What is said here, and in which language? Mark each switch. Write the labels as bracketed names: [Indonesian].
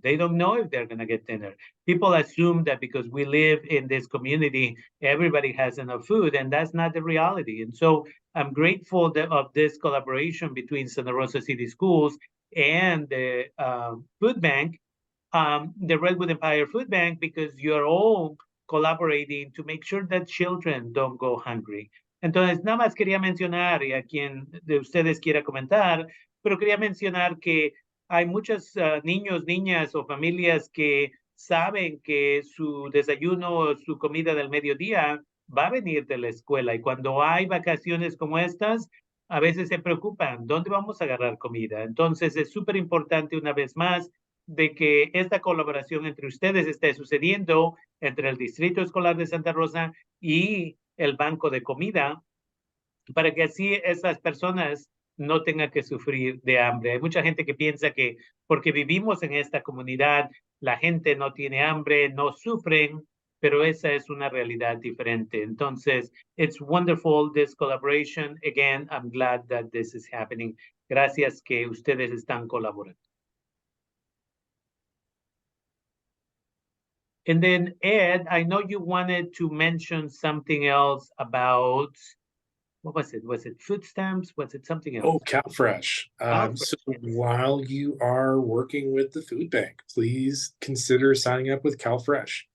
[English] They don't know if they're going to get dinner. People assume that because we live in this community, everybody has enough food, and that's not the reality. And so I'm grateful of this collaboration between Santa Rosa City Schools and the food bank, the Redwood Empire Food Bank, because you're all collaborating to make sure that children don't go hungry. [Spanish] Entonces, nada más quería mencionar, y a quien de ustedes quiera comentar, pero quería mencionar que hay muchos niños, niñas o familias que saben que su desayuno o su comida del mediodía va a venir de la escuela, y cuando hay vacaciones como estas, a veces se preocupan, ¿dónde vamos a agarrar comida? Entonces, es súper importante una vez más de que esta colaboración entre ustedes esté sucediendo entre el Distrito Escolar de Santa Rosa y el Banco de Comida, para que así esas personas no tengan que sufrir de hambre. Hay mucha gente que piensa que porque vivimos en esta comunidad, la gente no tiene hambre, no sufren, pero esa es una realidad diferente. [English] Entonces, it's wonderful, this collaboration. Again, I'm glad that this is happening. [Spanish] Gracias que ustedes están colaborando. [English] And then, Ed, I know you wanted to mention something else about, what was it? Was it food stamps? Was it something else? Oh, CalFresh. So Yes. while you are working with the food bank, please consider signing up with CalFresh.